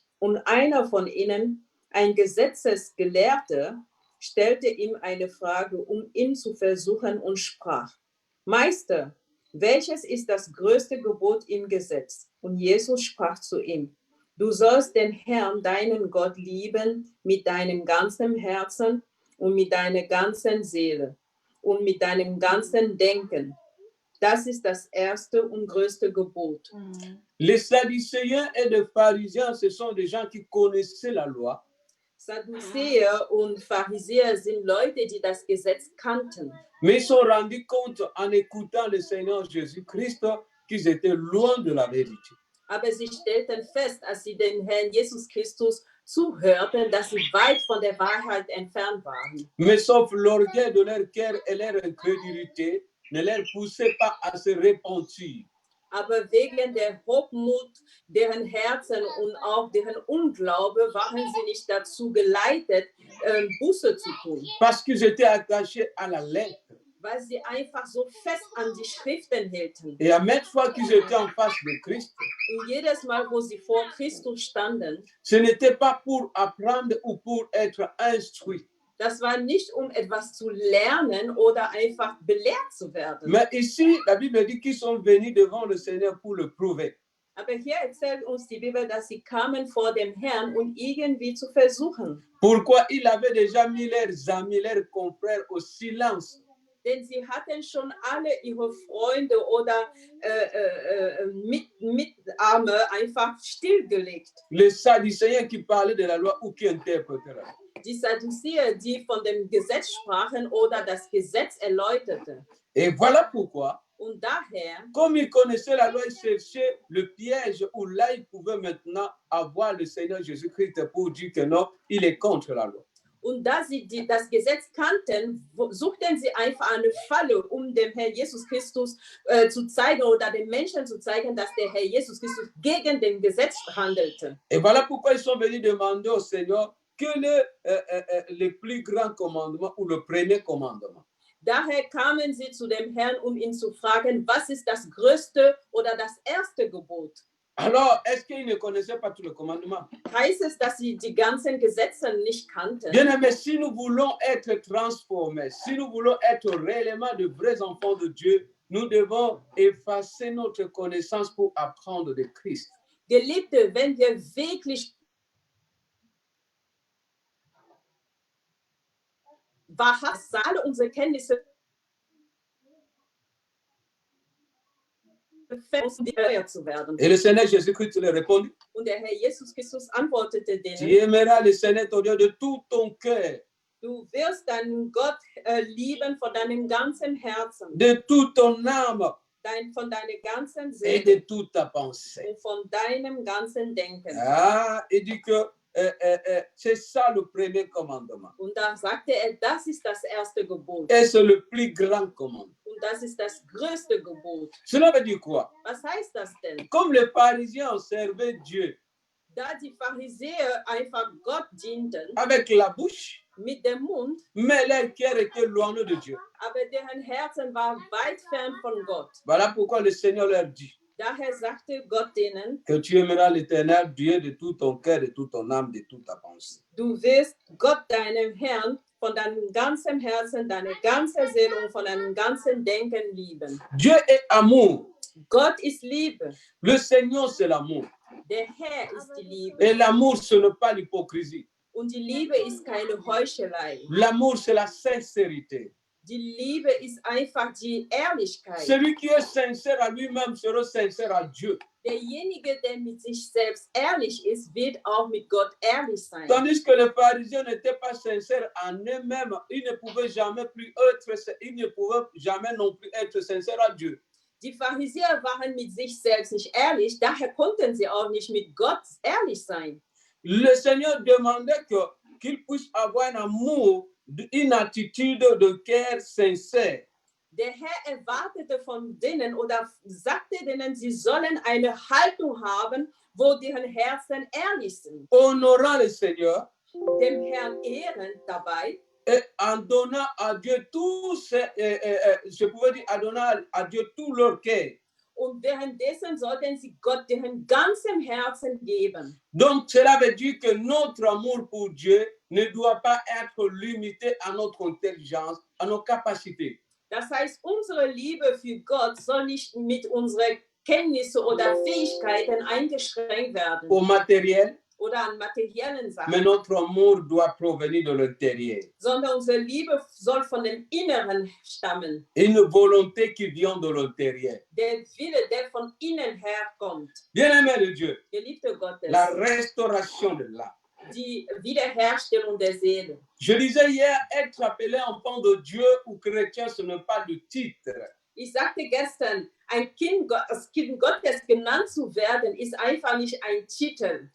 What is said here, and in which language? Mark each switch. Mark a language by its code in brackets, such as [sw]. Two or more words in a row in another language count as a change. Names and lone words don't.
[de] Und einer von ihnen, ein Gesetzesgelehrter, stellte ihm eine Frage, um ihn zu versuchen und sprach: Meister, welches ist das größte Gebot im Gesetz? Und Jesus sprach zu ihm: Du sollst den Herrn, deinen Gott, lieben mit deinem ganzen Herzen und mit deiner ganzen Seele und mit deinem ganzen Denken. Das ist das erste und größte Gebot. [fr] Les Sadducéens et les pharisiens, ce sont des gens qui connaissaient la loi. [de] Sadduzäer und Pharisäer sind Leute, die das Gesetz kannten. [fr] Mais ils se sont rendus compte en écoutant le Seigneur Jésus-Christ qu'ils étaient loin de la vérité. [de] Aber sie stellten fest, als sie den Herrn Jesus Christus zuhörten, dass sie weit von der Wahrheit entfernt waren. [fr] Mais sauf l'orgueil de leur cœur et leur incrédulité ne les poussait pas à se repentir. [de] Aber wegen der Hochmut deren Herzen und auch deren Unglaube waren sie nicht dazu geleitet, Buße zu tun, [fr] Parce qu'ils étaient attachés à la lettre. [de] weil sie einfach so fest an die Schriften hielten. [fr] Et à maintes fois qu'ils étaient en face de Christ, [de] Und jedes Mal, wo sie vor Christus standen, [fr] ce n'était pas pour apprendre ou pour être instruit. [de] das war nicht, um etwas zu lernen oder einfach belehrt zu werden. [fr] Mais ici, la Bible dit qu'ils sont venus devant le Seigneur pour le prouver. [de] Aber hier erzählt uns die Bibel, dass sie kamen vor dem Herrn, um irgendwie zu versuchen. [fr] Pourquoi il avait déjà mis leurs amis, leurs confrères au silence. [de] Denn sie hatten schon alle ihre Freunde oder Mitarme einfach stillgelegt. [fr] Les Sadducéens qui parlaient de la loi ou qui interprétaient la loi. [de] Die Sadduzäer, die von dem Gesetz sprachen oder das Gesetz erläuterten. [fr] Et voilà pourquoi, [de] Und daher, [fr] comme ils connaissaient la loi, ils cherchaient le piège où là, ils pouvaient maintenant avoir le Seigneur Jésus-Christ pour dire que non, il est contre la loi. [de] und da sie das Gesetz kannten, suchten sie einfach eine Falle, um dem Herrn Jesus Christus zu zeigen oder den Menschen zu zeigen, dass der Herr Jesus Christus gegen den Gesetz handelte. [fr] Et voilà pourquoi ils sont venus demander au Seigneur quel est le plus grand commandement ou le premier commandement. [de] Daher kamen sie zu dem Herrn, um ihn zu fragen, was ist das größte oder das erste Gebot? [fr] Alors, est-ce qu'ils ne connaissaient pas tous les commandements? [de] Heißt es, dass sie die ganzen Gesetze nicht kannten? [fr] Bien aimé, si nous voulons être transformés, si nous voulons être réellement de vrais enfants de Dieu, nous devons effacer notre connaissance pour apprendre de Christ. [de] Geliebte, wenn wir wirklich wahrhaftig alle unsere Kenntnisse zu werden. [fr] Et le Seigneur Jésus-Christ leur répondit, [de] Und der Herr Jesus Christus antwortete [fr] tu [de] denen, [fr] aimeras le Seigneur ton Dieu de tout ton cœur, [de] du wirst deinen Gott lieben von deinem ganzen Herzen, [fr] de toute ton âme [de] von deiner ganzen [fr] et [de] Seele [fr] de toute ta pensée. [de] und von deinem ganzen Denken. [fr] Ah, il dit que c'est ça le premier commandement. [de] Und da sagte er, das ist das erste Gebot. [fr] Et c'est le plus grand commandement. [de] Und das ist das größte Gebot. [fr] Cela veut dire quoi? [de] Was heißt das denn? [fr] Comme les pharisiens servaient Dieu [de] Da die Pharisäer einfach Gott dienten [fr] avec la bouche, [de] mit dem Mund, [fr] mais leur cœur était loin de Dieu. [de] aber deren Herzen war weit fern von Gott. [fr] Voilà pourquoi le Seigneur leur dit [de] Daher sagte Gott denen, [fr] que tu aimeras l'Éternel Dieu de tout ton cœur, de toute ton âme, de toute ta pensée. [de] du wirst Gott, deinem Herrn, von deinem ganzen Herzen, deiner ganzen Seele und von deinem ganzen Denken lieben. [fr] Dieu est amour. [de] Gott ist Liebe. [fr] Le Seigneur, c'est l'amour. [de] Der Herr ist die Liebe. [fr] Et l'amour, ce n'est pas l'hypocrisie. [de] Und die Liebe ist keine Heuchelei. [fr] L'amour, c'est la sincérité. [de] Die Liebe ist einfach die Ehrlichkeit. [fr] Celui qui est sincère à lui-même sera sincère à Dieu. [de] Derjenige, der mit sich selbst ehrlich ist, wird auch mit Gott ehrlich sein. [fr] Tandis que les pharisiens n'étaient pas sincères en eux-mêmes, ils ne pouvaient jamais non plus être sincères à Dieu. [de] Die Pharisäer waren mit sich selbst nicht ehrlich, daher konnten sie auch nicht mit Gott ehrlich sein. [fr] Le Seigneur demandait qu'ils puissent avoir un amour, une attitude de cœur sincère. [de] Der Herr erwartete von denen oder sagte denen, sie sollen eine Haltung haben, wo deren Herzen ehrlich sind. [fr] Honorant le Seigneur [de] Dem Herrn ehren dabei [fr] et en donnant à Dieu je pouvais dire, en donnant à Dieu tout leur cœur. [de] und währenddessen sollten sie Gott deren ganzem Herzen geben. [fr] Donc, cela veut dire que notre amour pour Dieu ne doit pas être limité à notre intelligence, à nos capacités. [de] Das heißt, unsere Liebe für Gott soll nicht mit unseren Kenntnissen oder Fähigkeiten eingeschränkt werden [fr] Au matériel, [de] oder an materiellen [fr] mais [de] Sachen, [fr] notre amour doit provenir de l'intérieur. [de] sondern unsere Liebe soll von dem Inneren stammen. [fr] Une volonté qui vient de l'intérieur. [de] Der Wille, der von innen herkommt. [fr] Bien-aimé de Dieu, [de] Geliebte Gottes, [fr] la restauration de l'âme. [de] die Wiederherstellung der Seele. [fr] Je disais hier, être appelé enfant de Dieu ou chrétien, ce n'est pas le titre. [de] Ich sagte gestern, als Kind Gottes genannt zu werden, ist einfach nicht ein Titel.